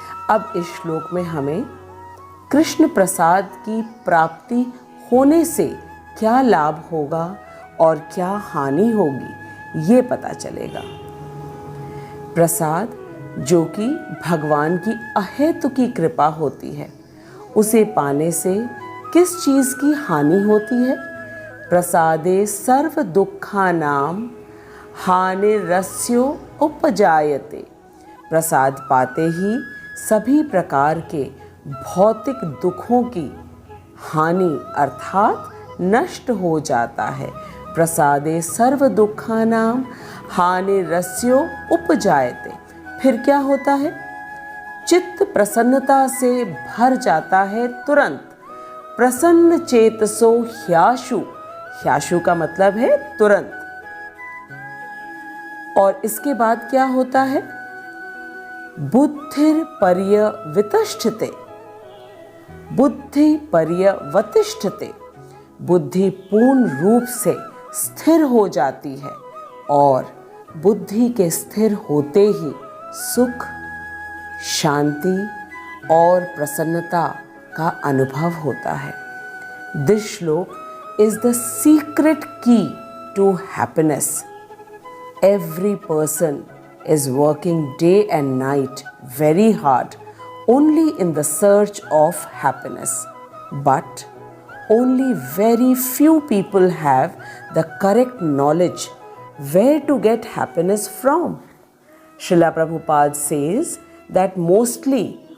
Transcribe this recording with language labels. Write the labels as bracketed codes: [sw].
[hi] अब इस श्लोक में हमें कृष्ण प्रसाद की प्राप्ति होने से क्या लाभ होगा और क्या हानि होगी ये पता चलेगा। प्रसाद जो कि भगवान की अहेतुकी कृपा होती है उसे पाने से किस चीज़ की हानि होती है? [sa] प्रसादे सर्व दुःखानां हानिरस्यो उपजायते। [hi] प्रसाद पाते ही सभी प्रकार के भौतिक दुखों की हानि अर्थात नष्ट हो जाता है। [sa] प्रसादे सर्व दुःखानां हानिरस्यो उपजायते। [hi] फिर क्या होता है? चित्त प्रसन्नता से भर जाता है तुरंत। [sa] प्रसन्न चेतसो ह्याशु, [hi] ह्याशु का मतलब है तुरंत। और इसके बाद क्या होता है? [sa] बुद्धिर पर्यवतिष्ठते। बुद्धि पर्यवतिष्ठते, [hi] बुद्धि पूर्ण रूप से स्थिर हो जाती है और बुद्धि के स्थिर होते ही सुख, शांति और प्रसन्नता का अनुभव होता है। [en] This shloka is the secret key to happiness. Every person is working day and night very hard only in the search of happiness. But only very few people have the correct knowledge where to get happiness from. Srila Prabhupada says that mostly